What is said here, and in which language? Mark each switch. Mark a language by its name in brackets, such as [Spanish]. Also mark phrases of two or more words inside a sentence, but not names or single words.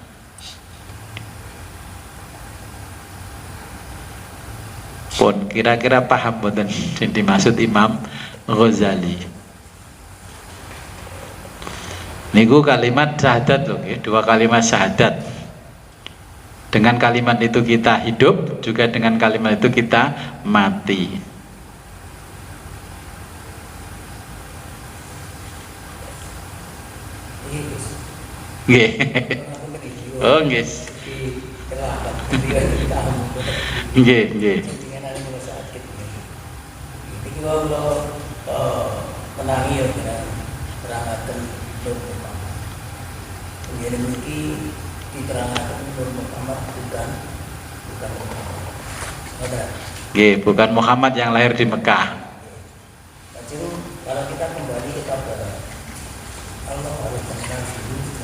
[Indonesian] Pun kira-kira paham boten yang dimaksud Imam Ghazali. Niku kalimat syahadat loh, ya, 2 kalimat syahadat. Dengan kalimat itu kita hidup, juga dengan kalimat itu kita mati. [Javanese] Nggih. Oh, nggih. Nggih, nggih. [Indonesian] Iki kalau menangi ya dengan perangaten Nur Muhammad. Kemudian ini diterangkan Nur Muhammad bukan Muhammad. Nggih, bukan Muhammad yang lahir di Mekah. Jadi kalau kita kembali kepada Allah harus mengenal dulu.